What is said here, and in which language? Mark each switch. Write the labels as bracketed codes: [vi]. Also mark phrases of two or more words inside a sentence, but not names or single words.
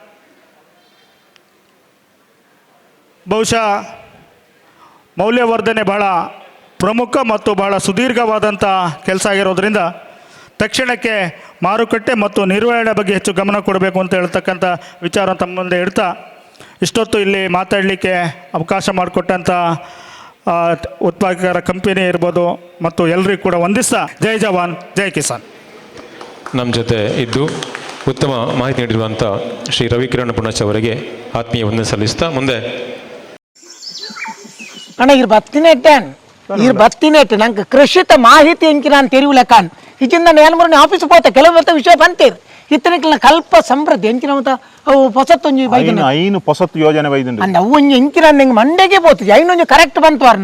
[kn] ಬಹುಶಃ ಮೌಲ್ಯವರ್ಧನೆ ಬಹಳ ಪ್ರಮುಖ ಮತ್ತು ಬಹಳ ಸುದೀರ್ಘವಾದಂಥ ಕೆಲಸ ಆಗಿರೋದ್ರಿಂದ ತಕ್ಷಣಕ್ಕೆ ಮಾರುಕಟ್ಟೆ ಮತ್ತು ನಿರ್ವಹಣೆ ಬಗ್ಗೆ ಹೆಚ್ಚು ಗಮನ ಕೊಡಬೇಕು ಅಂತ ಹೇಳ್ತಕ್ಕಂಥ ವಿಚಾರ ತಮ್ಮ ಮುಂದೆ ಇಡ್ತಾ, ಇಷ್ಟೊತ್ತು ಇಲ್ಲಿ ಮಾತಾಡಲಿಕ್ಕೆ ಅವಕಾಶ ಮಾಡಿಕೊಟ್ಟಂಥ ಉತ್ಪಾದಕರ ಕಂಪನಿ ಇರ್ಬೋದು ಮತ್ತು ಎಲ್ಲರಿಗೂ ಕೂಡ ವಂದಿಸ್ತಾ, [hi] जय जवान जय किसान. [kn] ನಮ್ಮ ಜೊತೆ ಇದ್ದು ಉತ್ತಮ ಮಾಹಿತಿ ನೀಡಿರುವಂಥ ಶ್ರೀ ರವಿಕಿರಣ್ ಪುಣಚ್ ಅವರಿಗೆ ಆತ್ಮೀಯ ವಂದನೆ ಸಲ್ಲಿಸ್ತಾ ಮುಂದೆ [tcy] ಅಣ್ಣ ಇರ್ ಬತ್ತಿನೆಟ್ಟು ನಂಗೆ ಕೃಷಿತ ಮಾಹಿತಿ ಎಂಕಿ ನಾನು ತೆರಿವುಲೆಕ್ಕ ಇಚ್ಚಿಂದ ನೇಲ್ಮೂರನೇ ಆಫೀಸ್ ಪೋತೆ ಕೆಲವು ವಿಷಯ ಬಂತೀರಿ ಇತ್ತನಿಕ್ಲ ಕಲ್ಪ ಸಮೃದ್ಧಿ ಎಂಕಿನ ಅವು ಹೊಸತ್ತೊಂಜಿ ಬೈದಿನ ಐನು ಹೊಸತ್ತು ಯೋಜನೆ ಬೈದಿನ ಅಂದ ಅವು ಒಂಜಿ ಎಂಕಿನ ನಿಂಗೆ ಮಂಡೆಗೆ ಬೋತು ಐನೊಂಜಿ ಕರೆಕ್ಟ್ ಬಂತು ಅರ್ನ